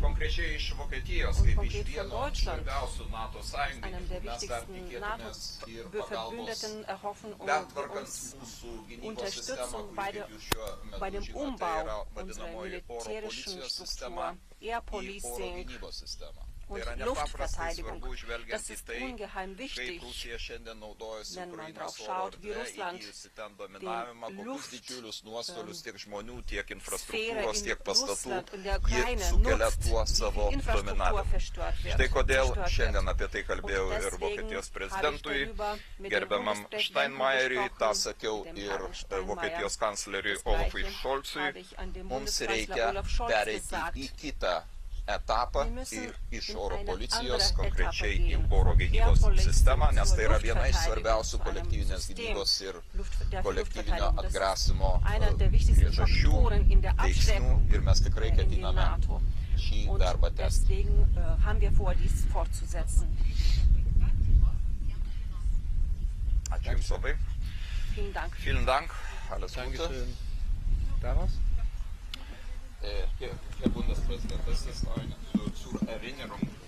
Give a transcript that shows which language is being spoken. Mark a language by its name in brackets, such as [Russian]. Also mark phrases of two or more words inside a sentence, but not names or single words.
[German] Und konkret von Deutschland, einem der wichtigsten NATO-Verbündeten, erhoffen wir uns Unterstützung bei dem Umbau unserer militärischen Struktur, [English] Air Policing [German] und Luftverteidigung. Das ist ungeheim wichtig, wenn man darauf schaut, wie Russland die Luftsphäre in Russland und der Ukraine nutzt, wie Infrastruktur verstört wird. [Lithuanian] Štai kodėl šiandien apie tai kalbėjau ir Vokietijos prezidentui, gerbiamam Steinmeieriui, tą sakiau ir Vokietijos kancleriui Olafui Scholzui. Mums reikia pereiti į kitą etapą ir iš oro policijos konkrečiai į oro gynybos sistemą, nes tai yra viena iš svarbiausių kolektyvinės gynybos ir kolektyvinio atgrasimo priežasčių, veiksnių ir mes tikrai ketiname šį darbą tęsti. Ačiū Jums labai. [German] Vielen Dank. Alles Gute. Herr Bundespräsident, das ist zur Erinnerung.